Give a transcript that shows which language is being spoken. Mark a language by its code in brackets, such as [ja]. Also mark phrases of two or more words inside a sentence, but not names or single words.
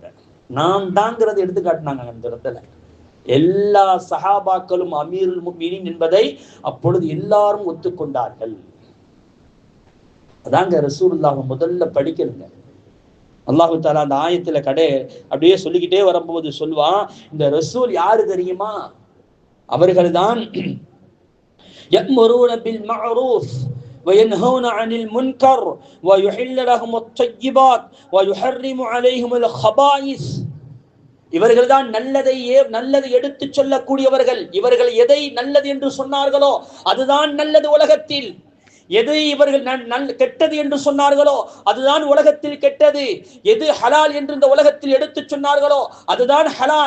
[ta] நான் தான்ங்கிறத எடுத்து காட்டினாங்க அந்த இடத்துல. எல்லா சஹாபாக்களும் [ar] أمير المؤمنين [ta] என்பதை அப்பொழுது எல்லாரும் ஒத்துக்கொண்டார்கள். அதாங்க ரசூலுல்லாஹ் முதல்ல படிக்கணுங்க. அல்லாஹ் தஆலா அந்த ஆயத்துல அப்படியே சொல்லிக்கிட்டே வரும்போது சொல்லுவான், இந்த ரசூல் யாரு தெரியுமா? [ar] அவர்கள்தான் يأمرون بالمعروف وينهون عن المنكر ويحل لهم الطيبات ويحرم عليهم الخبائث. [ta] இவர்கள் தான் நல்லதை எடுத்து சொல்லக்கூடியவர்கள். இவர்கள் எதை நல்லது என்று சொன்னார்களோ அதுதான் நல்லது உலகத்தில். எது இவர்கள் கெட்டது என்று சொன்னார்களோ அதுதான் உலகத்தில் கெட்டது. எது ஹலால் என்று இந்த உலகத்தில் எடுத்து சொன்னார்களோ அதுதான் ஹலால்.